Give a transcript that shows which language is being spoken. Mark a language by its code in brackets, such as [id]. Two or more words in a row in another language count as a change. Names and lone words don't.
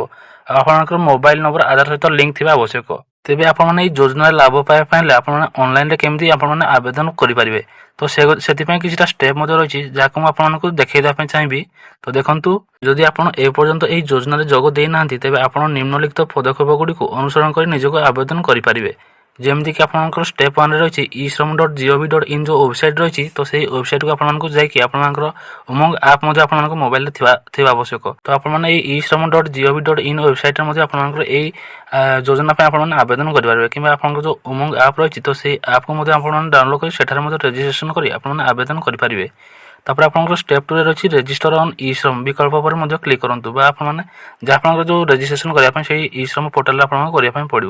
[or] ଆଉ ଆପଣଙ୍କର ମୋବାଇଲ ନମ୍ବର ଆଧାର ସହିତ ଲିଙ୍କ ଥିବା ଆବଶ୍ୟକ। ତେବେ ଆପଣମାନେ ଏହି ଯୋଜନାରେ ଲାଭ ପାଇବା ପାଇଁ ହେଲେ ଆପଣମାନେ ଅନଲାଇନରେ କେମିତି ଆପଣମାନେ ଆବେଦନ କରିପାରିବେ, ତ ସେଥିପାଇଁ କିଛିଟା ଷ୍ଟେପ୍ ମଧ୍ୟ ରହିଛି, ଯାହାକୁ ମୁଁ ଆପଣମାନଙ୍କୁ ଦେଖାଇ ଦେବା ପାଇଁ ଚାହିଁବି। ତ ଦେଖନ୍ତୁ, ଯଦି ଆପଣ ଏପର୍ଯ୍ୟନ୍ତ ଏହି ଯୋଜନାରେ ଯୋଗ ଦେଇନାହାନ୍ତି, ତେବେ ଆପଣ ନିମ୍ନଲିଖିତ ପଦକ୍ଷେପ ଗୁଡ଼ିକୁ ଅନୁସରଣ କରି ନିଜକୁ ଆବେଦନ କରିପାରିବେ। ଯେମିତିକି ଆପଣଙ୍କର ଷ୍ଟେପ୍ 1ରେ ରହିଛି e-shram.gov.in ଯେଉଁ ୱେବସାଇଟ୍ ରହିଛି, ତ ସେହି ୱେବସାଇଟ୍କୁ ଆପଣମାନଙ୍କୁ ଯାଇକି ଆପଣଙ୍କର ଉମଙ୍ଗ ଆପ୍ ମଧ୍ୟ ଆପଣଙ୍କ ମୋବାଇଲରେ ଥିବା ଆବଶ୍ୟକ। ତ ଆପଣମାନେ ଏହି e-shram.gov.in ୱେବସାଇଟ୍ରେ ମଧ୍ୟ ଆପଣଙ୍କର ଏହି ଯୋଜନା ପାଇଁ ଆପଣମାନେ ଆବେଦନ କରିପାରିବେ, କିମ୍ବା ଆପଣଙ୍କର ଯେଉଁ ଉମଙ୍ଗ ଆପ୍ ରହିଛି, ତ ସେହି ଆପ୍କୁ ମଧ୍ୟ ଆପଣମାନେ ଡାଉନଲୋଡ୍ କରି ସେଠାରେ ମଧ୍ୟ ରେଜିଷ୍ଟ୍ରେସନ କରି ଆପଣମାନେ ଆବେଦନ କରିପାରିବେ। ତାପରେ ଆପଣଙ୍କର ଷ୍ଟେପ୍ 2ରେ ରହିଛି [en] register on e-Shram [or] ବିକଳ୍ପ ଉପରେ ମଧ୍ୟ କ୍ଲିକ୍ କରନ୍ତୁ, ବା ଆପଣମାନେ ଯାହା ଆପଣଙ୍କର ଯେଉଁ ରେଜିଷ୍ଟ୍ରେସନ କରିବା ପାଇଁ ସେହି ଇ-ଶ୍ରମ ପୋର୍ଟାଲରେ ଆପଣଙ୍କୁ କରିବା ପାଇଁ ପଡ଼ିବ।